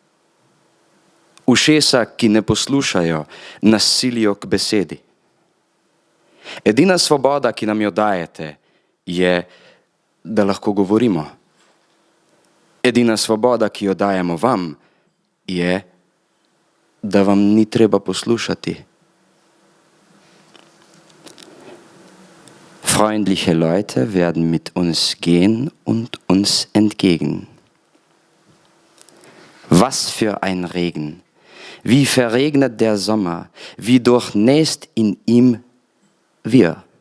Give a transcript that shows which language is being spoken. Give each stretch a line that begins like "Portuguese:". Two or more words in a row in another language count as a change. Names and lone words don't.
Slovenian: Ušesa, ki ne poslušajo, nas silijo k besedi. Edina svoboda, ki nam jo dajete, je, da lahko govorimo. Edina svoboda, ki jo dajemo vam, je, da vam ni treba poslušati.
German: Freundliche Leute werden mit uns gehen und uns entgegen. Was für ein Regen! Wie verregnet der Sommer, wie durchnässt in ihm wir.